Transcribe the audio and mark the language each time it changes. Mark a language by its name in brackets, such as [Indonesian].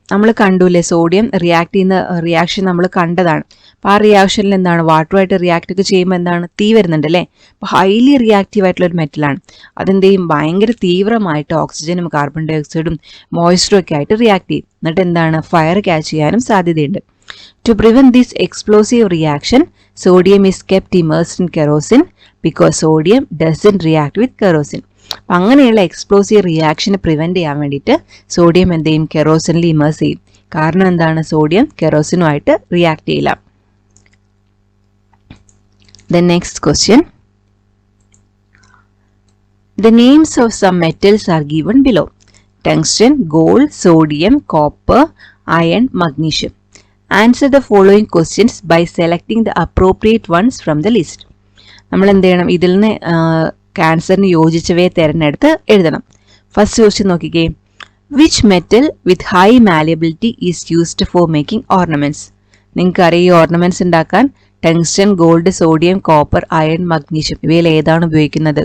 [Malayalam] നമ്മൾ കണ്ടുല്ലേ sodium react ചെയ്യുന്ന reaction നമ്മൾ കണ്ടതാണ്. അപ്പോൾ ആ റിയാക്ഷനിൽ എന്താണ്, വാട്ടറുമായിട്ട് റിയാക്ട് ഒക്കെ ചെയ്യുമ്പോൾ എന്താണ്, തീ വരുന്നുണ്ട് അല്ലേ. അപ്പോൾ ഹൈലി റിയാക്റ്റീവ് ആയിട്ടുള്ള ഒരു മെറ്റലാണ്. അതെന്ത് ചെയ്യും, ഭയങ്കര തീവ്രമായിട്ട് ഓക്സിജനും കാർബൺ ഡയോക്സൈഡും മോയ്സ്ചറും ഒക്കെ ആയിട്ട് റിയാക്ട് ചെയ്യും. എന്നിട്ട് എന്താണ്, ഫയർ ക്യാച്ച് ചെയ്യാനും സാധ്യതയുണ്ട്. [English] To prevent this explosive reaction, sodium is kept immersed in kerosene because sodium doesn't react with kerosene. [Malayalam] അങ്ങനെയുള്ള എക്സ്പ്ലോസീവ് റിയാക്ഷനെ പ്രിവെന്റ് ചെയ്യാൻ വേണ്ടിയിട്ട് സോഡിയം എന്ത് ചെയ്യും, കെറോസിനിൽ ഇമേഴ്സ് ചെയ്യും. കാരണം എന്താണ്, സോഡിയം കെറോസിനുമായിട്ട് റിയാക്ട് ചെയ്യില്ല. [English] The next question, the names of some metals are given below. Tungsten, gold, sodium, copper, iron, magnesium. Answer the following questions by selecting the appropriate ones from the list. [Malayalam] നമ്മൾ എന്ത് ചെയ്യണം, ഇതിൽ നിന്ന് ആൻസറിന് യോജിച്ചവയെ തിരഞ്ഞെടുത്ത് എഴുതണം. First question നോക്കിക്കേ. [English] Which metal with high malleability is used for making ornaments? [Malayalam] നിങ്ങൾക്കറിയാം ഈ ഓർണമെന്റ്സ് ഉണ്ടാക്കാൻ tungsten, gold, sodium, copper, iron, magnesium ഇവയിൽ ഏതാണ് ഉപയോഗിക്കുന്നത്?